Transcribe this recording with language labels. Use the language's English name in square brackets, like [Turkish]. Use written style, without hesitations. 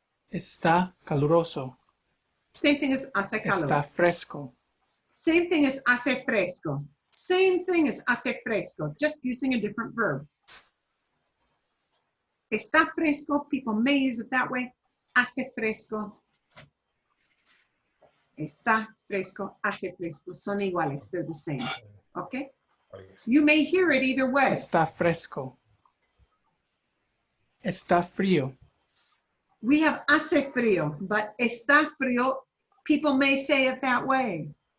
[Spanish] Está caluroso. [English] Same thing as hace calor. [Spanish] Está fresco. [English] Same thing as hace fresco. Same thing as hace fresco, just using a different verb. [Spanish] Está fresco, [English] people may use it that way. [Spanish] Hace fresco. Está fresco, hace fresco. Son iguales, [English] they're the same. Okay? You may hear it either way. [Spanish] Está fresco. Está frío. [English] We have hace frío, but está frío, people may say it that way.